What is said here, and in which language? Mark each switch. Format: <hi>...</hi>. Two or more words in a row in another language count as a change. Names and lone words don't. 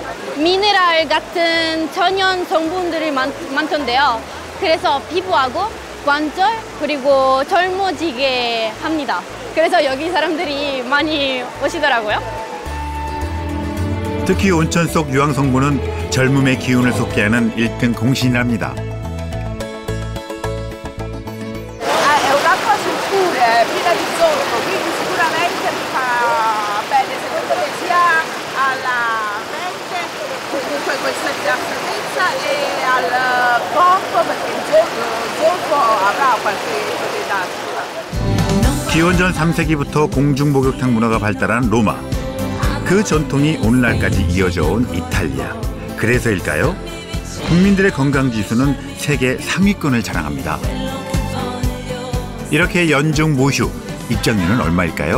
<ko>미네랄 같은 천연 성분들이 많던데요. 그래서 피부하고 관절 그리고 젊어지게 합니다. 그래서 여기 사람들이 많이 오시더라고요. 특히 온천 속 유황 성분은 젊음의 기운을 솟게 하는 1등 공신이랍니다.</ko> <it>È un'acqua sul pure, piena di zolfo, quindi sicuramente mi fa bene secondo me sia alla mente, comunque questa rilassatezza e al corpo perché il zolfo avrà qualche proprietà sicuramente.</it> <ko>기원전 3세기부터 공중목욕탕 문화가 발달한 로마. 그 전통이 오늘날까지 이어져 온 이탈리아. 그래서일까요? 국민들의 건강지수는 세계 상위권을 자랑합니다. 이렇게 연중 모휴, 입장료는 얼마일까요?</ko>